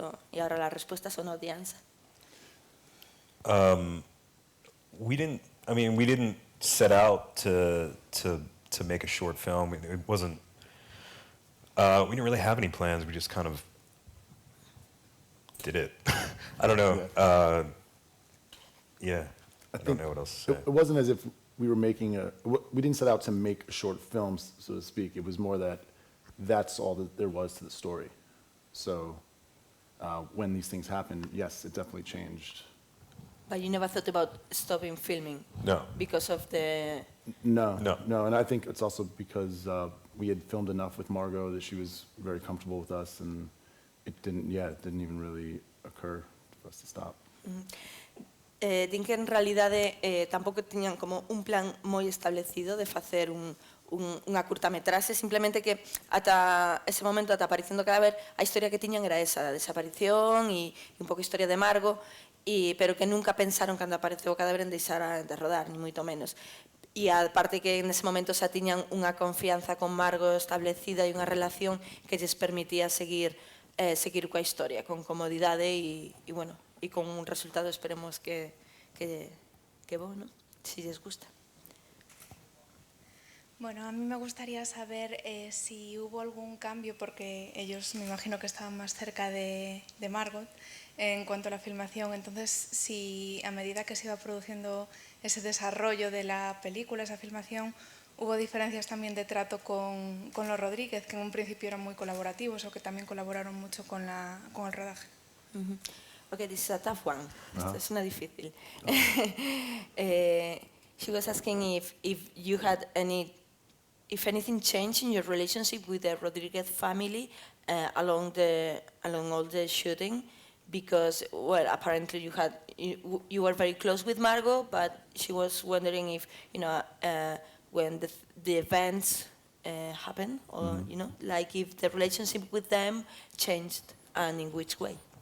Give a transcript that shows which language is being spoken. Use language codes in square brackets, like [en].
[es] E agora las respuestas son audiencia. [en] We didn't set out to make a short film. It wasn't. We didn't really have any plans. We just kind of did it. I don't know. I don't know what else to say. It wasn't as if we were we didn't set out to make short films, so to speak. It was more that that's all that there was to the story. So when these things happened, yes, it definitely changed. But you never thought about stopping filming? No. Because of the... No, No. and I think it's also because we had filmed enough with Margot that she was very comfortable with us, and it didn't even really occur for us to stop. [gl] Din que en realidade tampouco tiñan como un plan moi establecido de facer unha curtametraxe, simplemente que ata ese momento, ata a aparición do cadáver, a historia que tiñan era esa, a desaparición e un pouco a historia de Margot, pero que nunca pensaron cando apareceu o cadáver en deixar de rodar, ni moito menos. E aparte que nese momento xa tiñan unha confianza con Margot establecida e unha relación que lles permitía seguir coa historia con comodidade e bueno, e con un resultado esperemos que bueno, si les gusta. [es] Bueno, a mí me gustaría saber si hubo algún cambio, porque ellos me imagino que estaban más cerca de Margot en cuanto a la filmación, entonces si a medida que se iba produciendo ese desarrollo de la película, esa filmación, hubo diferencias también de trato con los Rodríguez, que en un principio eran muy colaborativos o que también colaboraron mucho con el rodaje. [en] Okay, this is a tough one. [es] Esta es una difícil. [en] She was asking if you had if anything changed in your relationship with the Rodriguez family along all the shooting, because well, apparently you were very close with Margot, but she was wondering if when the events happened, or like if the relationship with them changed, and in which way.